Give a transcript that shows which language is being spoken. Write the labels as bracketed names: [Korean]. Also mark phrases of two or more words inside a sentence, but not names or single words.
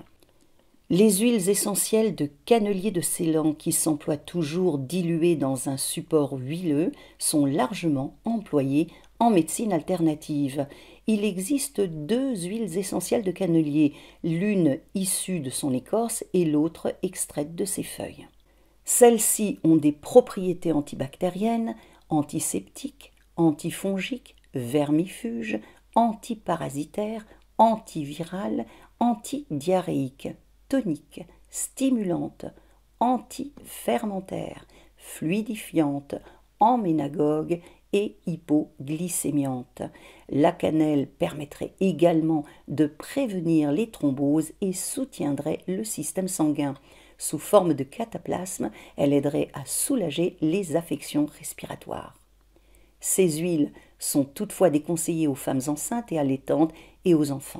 [French] Les huiles essentielles de cannelier de Ceylan, qui s'emploient toujours diluées dans un support huileux, sont largement employées en médecine alternative. Il existe 2 huiles essentielles de cannelier, l'une issue de son écorce et l'autre extraite de ses feuilles. Celles-ci ont des propriétés antibactériennes, antiseptiques, antifongiques, vermifuges, antiparasitaires, antivirales, antidiarrhéiques, toniques, stimulantes, antifermentaires, fluidifiantes, emménagogues et hypoglycémiantes. La cannelle permettrait également de prévenir les thromboses et soutiendrait le système sanguin. Sous forme de cataplasme, elle aiderait à soulager les affections respiratoires. Ces huiles sont toutefois déconseillées aux femmes enceintes et allaitantes et aux enfants.